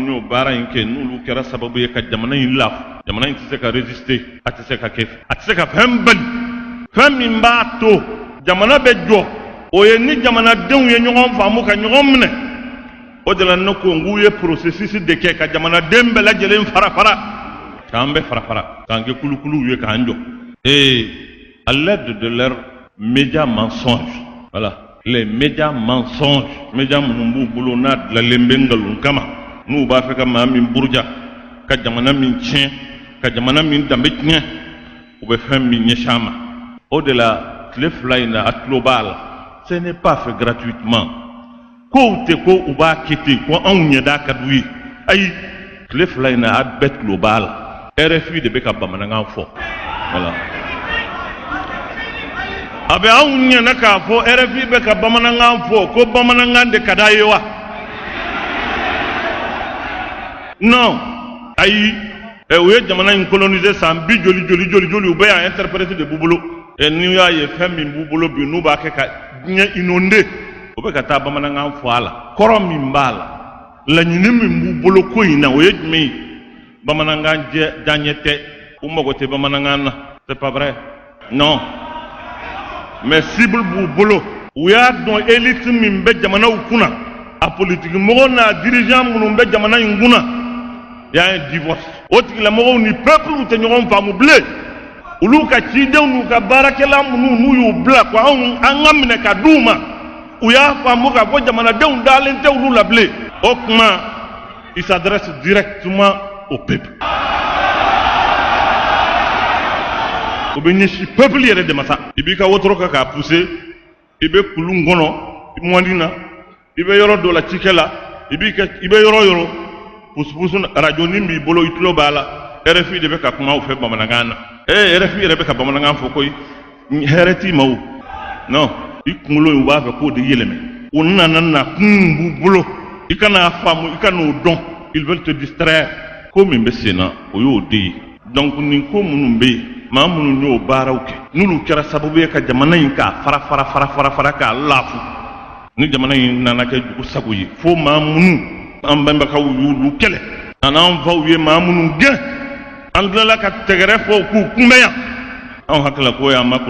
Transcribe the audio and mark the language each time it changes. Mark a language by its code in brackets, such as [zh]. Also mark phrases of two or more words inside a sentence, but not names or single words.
[bm] y'o baara in kɛ n'olu kɛra sababu ye ka jamana in lafu jamana in tɛ se ka résister a tɛ se ka fɛn bali fɛn min b'a to jamana bɛ jɔ o ye ni jamanadenw ye ɲɔgɔn faamu ka ɲɔgɔn minɛ o de la ne ko n k'u ye processus de kɛ ka jamanaden bɛɛ lajɛlen fara k'an bɛɛ fara k'an kɛ kulukuluw ye k'an jɔ à [fr] l'aide de leurs médias mensonges [bm] voilà les médias mensonges médias minnu b'u bolo n'a dilanlen bɛ nkalon kama n'u b'a fɛ ka maa min buruja ka jamana min tiɲɛ ka jamana min danbe tiɲɛ u bɛ fɛn min ɲɛsin a ma o de la tile 2 in na a tulo b'a la [fr] ce n'est pas fait gratuitement [bm] kow tɛ ko u b'a kɛ ten ko anw ɲɛda ka d'u ye ayi tile 2 in na a bɛɛ tulo b'a la RFI de bɛ ka bamanankan fɔ voilà a bɛ anw ɲɛna k'a fɔ RFI bɛ ka bamanankan fɔ ko bamanankan de ka d'a ye wa non ayi u ye jamana in coloniser san 10 joli u bɛ yan interprète de b'u bolo n'i y'a ye fɛn min b'u bolo bi n'u b'a kɛ ka diɲɛ inonder o bɛ ka taa bamanankan fɔ a la kɔrɔ min b'a la laɲini min b'u bolo ko in na o ye jumɛn ye bamanankan diyaɲɛ tɛ u mago tɛ bamanankan na [fr] c'est pas vrai non mais [bm] cible b'u bolo u y'a dɔn élite min bɛ jamanaw kunna a politique mɔgɔ n'a dirigeant minnu bɛ jamana in kunna y'a [fr] un divorce [bm] o tigilamɔgɔw ni peuple tɛ ɲɔgɔn faamu bilen olu ka cidenw n'u ka baarakɛla minnu n'u y'u bila ko an ka minɛ ka d'u ma u y'a faamu k'a fɔ jamanadenw dalen tɛ olu la bilen o kuma [fr] il s'adresse directement au peuple [bm] o bɛ ɲɛsin peuple yɛrɛ de ma sa i b'i ka wotoro kɛ k'a pousser i bɛ kulun kɔnɔ mɔni na i bɛ yɔrɔ dɔ la cikɛ la i bɛ yɔrɔ pusu radio nin b'i bolo i tulo b'a la RFI de bɛ ka kuma u fɛ bamanankan na RFI yɛrɛ bɛ ka bamanankan fɔ koyi hɛrɛ t'i ma o non i kunkolo in u b'a fɛ k'o de yɛlɛmɛ o nana kun b'u bolo i kana faamu i kan'o dɔn [fr] ils veulent te distraire [bm] ko min bɛ sen na o y'o de ye donc nin ko minnu bɛ yen maa minnu y'o baaraw kɛ n'olu kɛra sababu ye ka jamana in k'a fara k'a lafu ni jamana in nana kɛ jugu sago ye fo maa minnu an bɛnbakaw y'olu kɛlɛ an'an faw ye maa minnu gɛn an tilala ka tɛgɛrɛ fɔ k'u kunbɛn yan anw hakilila ko y'an ma